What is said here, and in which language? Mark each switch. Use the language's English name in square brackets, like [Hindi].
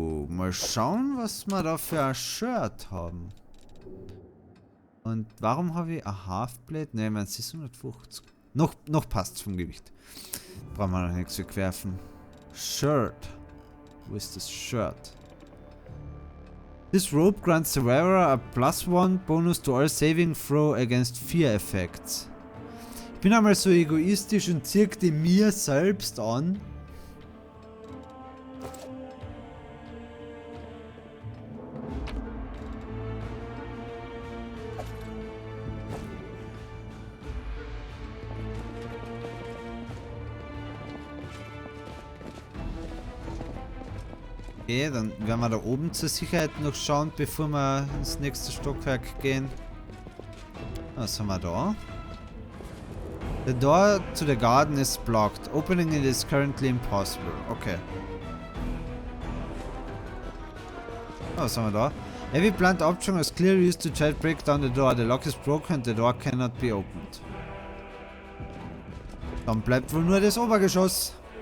[German] Mal schauen, was wir da für ein Shirt haben. Und warum habe ich ein Halfblade? Ne, mein 650. Noch passt vom Gewicht. Brauchen wir noch nichts wegwerfen. Shirt. Wo ist das Shirt? [English] This rope grants the wearer a +1 bonus to all saving throw against fear effects. [German] Ich bin einmal so egoistisch und ziehe die mir selbst an. Okay, dann werden wir da oben zur Sicherheit noch schauen, bevor wir ins nächste Stockwerk gehen. Was haben wir da? [English] The door to the garden is blocked. Opening it is currently impossible. Okay. [German] Was haben wir da? [English] Every plant option was clearly used to try to break down the door. The lock is broken and the door cannot be opened. [German] Dann bleibt wohl nur das Obergeschoss.